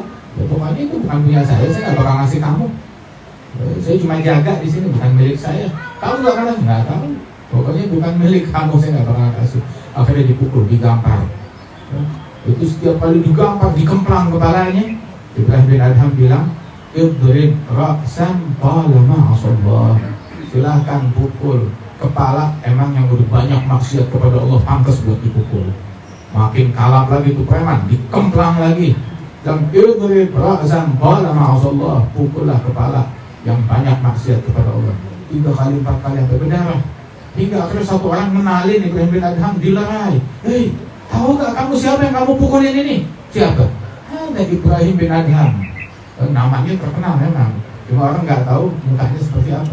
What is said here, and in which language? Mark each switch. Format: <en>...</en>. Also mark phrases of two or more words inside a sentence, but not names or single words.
<id>Ya pokoknya itu bukan punya saya nggak bakal ngasih kamu. Saya cuma jaga di sini, bukan milik saya. Kamu nggak pernah? Nggak tahu. Pokoknya bukan milik kamu, saya nggak bakal kasih. Akhirnya dipukul, digampar. Itu setiap kali digampar, dikemplang kepalanya. Ibrahim bin Adham bilang,</id> <ar>اضرب رأسا طالما عصى الله.</ar> <id>Silahkan pukul kepala, emang yang udah banyak maksiat kepada Allah pantas buat dipukul. Makin kalap lagi tuh preman, dikemplang lagi.</id> <ar>Dan اضرب رأسا طالما عصى الله,</ar> <id>pukullah kepala yang banyak maksiat kepada Allah. 3 kali 4 kali sampai berdarah. Hingga akhirnya satu orang menalin Ibrahim bin Adham, dilerai. Hei, tahu gak kamu siapa yang kamu pukulin ini? Siapa? Ada Ibrahim bin Adham. Namanya terkenal memang, cuma orang nggak tahu mukanya seperti apa.</id>